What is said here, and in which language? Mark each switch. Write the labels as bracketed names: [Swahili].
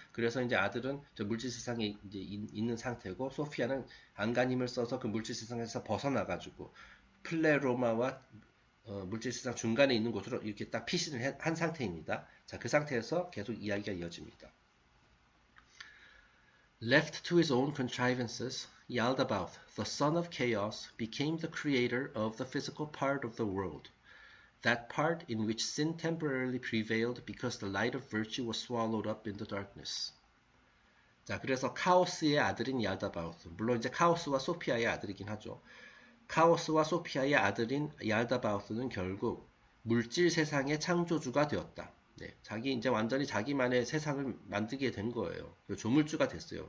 [Korean] 그래서 이제 아들은 저 물질 세상에 이제 있는 상태고 소피아는 안간힘을 써서 그 물질 세상에서 벗어나 가지고 플레로마와 물질 세상 중간에 있는 곳으로 이렇게 딱 피신을 한 상태입니다. 자, 그 상태에서 계속 이야기가 이어집니다. [English] Left to his own contrivances, Yaldabaoth, the son of chaos, became the creator of the physical part of the world, that part in which sin temporarily prevailed because the light of virtue was swallowed up in the darkness. [Korean] 자, 그래서 카오스의 아들인 얄다바오스, 물론 이제 카오스와 소피아의 아들이긴 하죠. 카오스와 소피아의 아들인 얄다바오스는 결국 물질 세상의 창조주가 되었다. 네, 이제 완전히 자기만의 세상을 만들게 된 거예요. 조물주가 됐어요.